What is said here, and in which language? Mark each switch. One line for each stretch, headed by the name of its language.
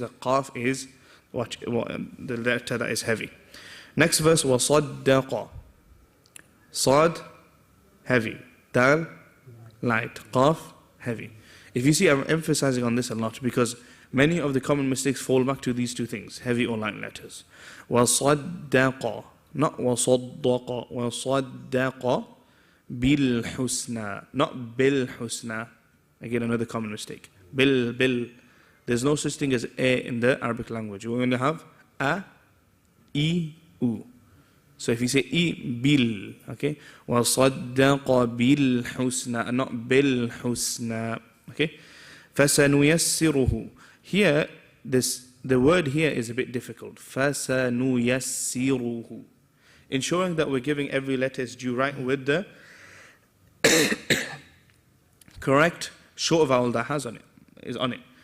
English: A qaf is the letter that is heavy. Next verse.
Arabic: وَصَدَّقَى.
English: Sad, heavy. Dal, light. Qaf, heavy. If you see, I'm emphasizing on this a lot because many of the common mistakes fall back to these two things, heavy or light letters.
Arabic: وَصَدَّقَ,
English: not
Arabic: وَصَدَّقَ. وَصَدَّقَ بِالْحُسْنَى,
English: not
Arabic: بِالْحُسْنَى.
English: Again, another common mistake. Bil. There's no such thing as a in the Arabic language. We're going to have a, i, u. So if you say I, bil, okay?
Arabic: وَصَدَّقَ بِالْحُسْنَى,
English: not
Arabic: بِالْحُسْنَى.
English: Okay?
Arabic: فَسَنُيَسِّرُهُ.
English: Here, the word here is a bit difficult.
Arabic: فَسَنُيَسِّرُهُ.
English: Ensuring that we're giving every letter its due right with the correct short vowel that is on it.